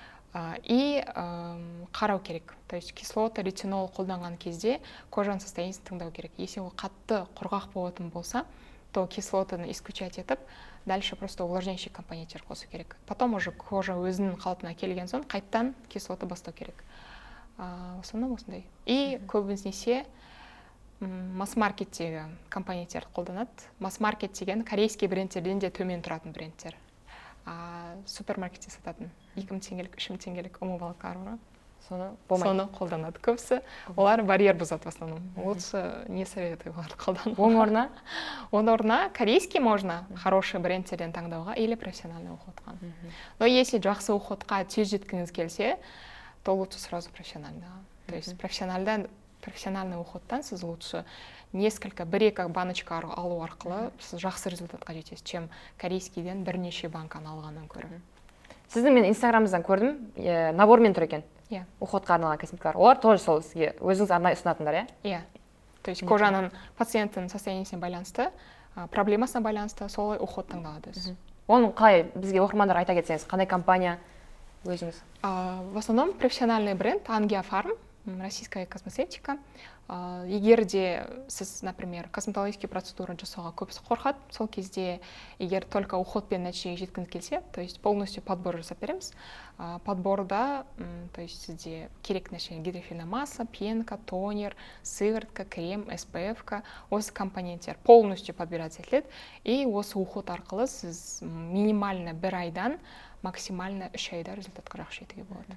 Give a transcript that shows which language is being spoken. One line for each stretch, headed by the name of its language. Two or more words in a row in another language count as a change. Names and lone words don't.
Kazakh: И қарау керек,
Russian: то есть
Kazakh: кислота, ретинол қолданған кезде кожаның состояниесін тыңдау керек. Если ол қатты құрғақ болатын болса, то кислотаны исключать етіп,
Russian: дальше просто увлажняющий
Kazakh: компоненттер қосу керек.
Russian: Потом уже кожа
Kazakh: өзінің қалпына келген соң қайттан кислота бастау керек.
Russian: В основном осындай.
Kazakh: И көбінесе масс-маркеттегі компоненттер қолданады. Масс-маркет деген корейский брендтерден де төмен тұратын брендтер. Супермаркетте сататын 2000 теңгелік, 3000 теңгелік умывалкалар бар. Соны қолданады көбісі. Олар барьер бұзады
Russian: в основном. Лучше не советую оларды қолдану.
Kazakh: Оның
Russian: орнына корейский можно хороший брендтерден таңдауға или профессиональный уходқа. Но если
Kazakh: жақсы уходқа тез жеткіңіз келсе,
Russian: то лучше сразу профессионального. То есть профессиональный
Kazakh: уходтан сіз лучше бір-екі баночка алу арқылы сіз жақсы результатқа жетесіз,
Russian: чем корейскийден
Kazakh: бірнеше банканы алғаннан көрі. Сіздің мен инстаграмыңыздан көрдім, набормен тұр екен. Уходқа арналған косметикалар. Олар тоже сол сізге өзіңіз арнайы ұсынатындар, иә?
Russian: То есть
Kazakh: кожаның пациенттің состояниесіне байланысты, проблемасына байланысты солай уход таңдалады. Оның қалай бізге оқырмандар айта кетсеңіз, қандай компания өзіңіз?
Russian: В основном профессиональный бренд Angiofarm, российская косметика.
Kazakh: Егер де сіз,
Russian: например, косметологический процедура
Kazakh: жасауға көбісі қорқады, сол кезде егер только уходпен нәтижеге жеткіңіз келсе,
Russian: то есть полностью подбор жасап береміз.
Kazakh: Подборда,
Russian: то есть
Kazakh: сізде керек нәрсе
Russian: гидрофильная масса, пенка, тонер, сыворотка, крем,
Kazakh: SPF-ка, осы компоненттер
Russian: полностью подбираться
Kazakh: етіледі. И осы уход арқылы сіз минимально 1 айдан максимально 3 айда результатқа жақсы жетуге болады.